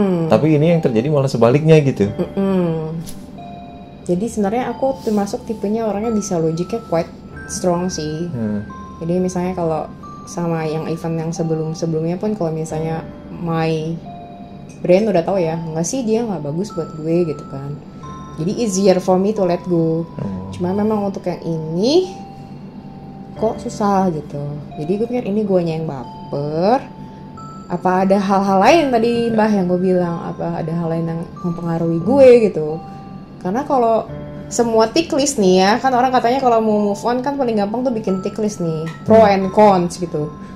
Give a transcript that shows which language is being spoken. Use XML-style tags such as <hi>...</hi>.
<id>Tapi ini yang terjadi malah sebaliknya gitu. Jadi sebenarnya aku termasuk tipenya orangnya bisa logiknya quite strong sih. Jadi misalnya kalau sama yang event yang sebelumnya pun, kalau misalnya my brain udah tahu ya, nggak sih dia nggak bagus buat gue gitu kan.</id> <en>Jadi easier for me to let go.</en> <id>Cuma memang untuk yang ini kok susah gitu. Jadi gue pikir ini guanya yang baper. Apa ada hal-hal lain tadi mbah yang gue bilang, apa ada hal lain yang mempengaruhi gue gitu. Karena kalau semua tick list nih ya, kan orang katanya kalau mau move on kan paling gampang tuh bikin tick list nih, pro and cons gitu.</id>